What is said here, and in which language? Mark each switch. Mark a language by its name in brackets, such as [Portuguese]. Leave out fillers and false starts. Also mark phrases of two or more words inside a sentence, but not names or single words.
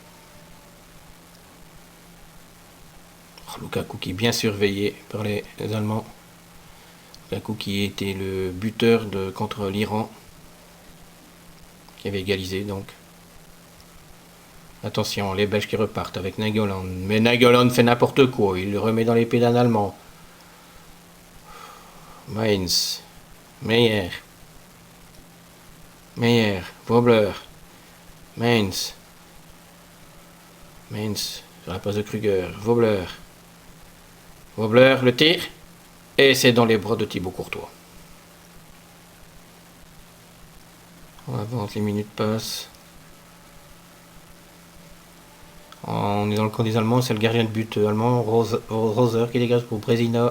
[French] Lukaku qui est bien surveillé par les Allemands. Lukaku qui était le buteur contre l'Iran. Qui avait égalisé donc. Attention, les Belges qui repartent avec Nainggolan. Mais Nainggolan fait n'importe quoi. Il le remet dans les pieds d'un Allemand. Mainz. Meyer. Meyer. Wobler. Mainz. Mainz. Sur la passe de Krüger. Wobler. Wobler, le tir. Et c'est dans les bras de Thibaut Courtois. On avance, les minutes passent. On est dans le camp des Allemands, c'est le gardien de but allemand, Roser qui dégage pour Brezina.